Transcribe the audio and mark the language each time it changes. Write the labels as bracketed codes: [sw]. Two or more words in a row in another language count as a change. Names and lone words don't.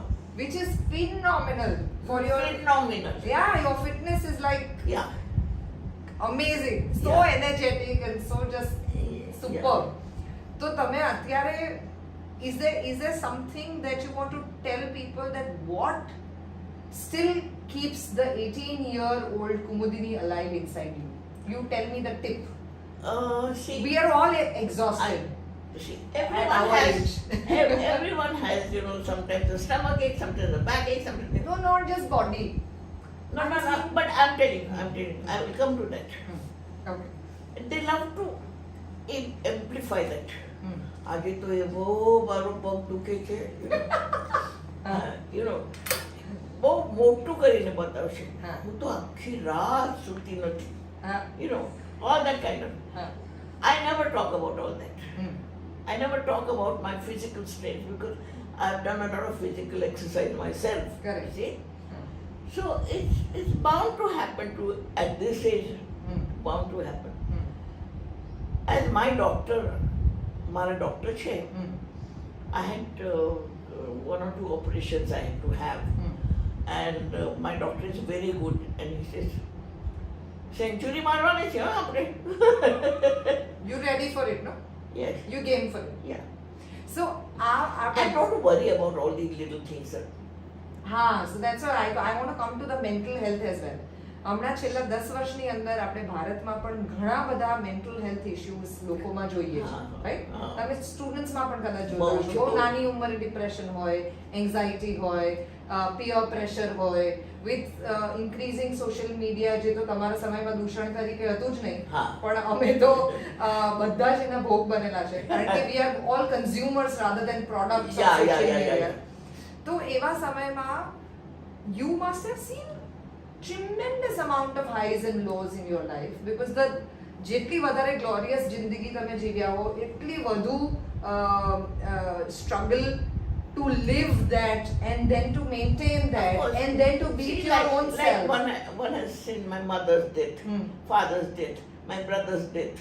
[en] which is phenomenal for your. Phenomenal. Yeah, your fitness is like Yeah. amazing, so Yeah. energetic and so just superb. So [gu] તમે અત્યારે [en] is there something that you want to tell people that what still keeps the 18-year-old Kumudini alive inside you? You tell me the tip. See, We are all exhausted. see, At everyone our has, age. everyone has, you know, sometimes a stomach ache, sometimes a back ache, sometimes. No, not just body. No, but I'm telling you, I will come to that. Okay. They love to amplify that. [gu] આજે તો એવો મારો પગ દુખે છે, [en] you know, [gu] બહુ મોટું કરીને બતાવશે. હું તો આખી રાત સૂતી નથી, [en] you know, all that kind of. I never talk about all that. I never talk about my physical state because I've done a lot of physical exercise myself. Correct. See? So it's bound to happen to at this age, bound to happen. As my doctor, [gu] મારા ડૉક્ટર છે, [en] I had one or two operations I had to have, and my doctor is very good, and he says, "Century [gu] મારવાની છે આપણે." [en] You ready for it, no? Yes. You game for it. Yeah. So, I don't worry about all these little things, sir. so that's why I want to come to the mental health as well. [gu] હમણાં છેલ્લા 10 વર્ષની અંદર આપણે ભારતમાં પણ ઘણા બધા [en] mental health issues [gu] લોકોમાં જોઈએ છે, રાઈટ? તમે સ્ટુડન્ટ્સમાં પણ કદાચ જોતા હશો, બહુ નાની ઉંમરે ડિપ્રેશન હોય, એન્ઝાઇટી હોય, [en] peer pressure [gu] હોય, [en] with increasing social media, [gu] જે તો તમારા સમયમાં દૂષણ તરીકે હતું જ નહીં, પણ અમે તો બધા જ એના ભોગ બનેલા છે, કારણ કે [en] we are all consumers rather than products of social media. [gu] તો એવા સમયમાં [en] you must have seen tremendous amount of highs and lows in your life, because the [gu] જેટલી વધારે ગ્લોરિયસ જિંદગી તમે જીવ્યા હો એટલી વધુ [en] struggle to live that and then to maintain that and then to beat your own self. One has seen my mother's death, father's death, my brother's death.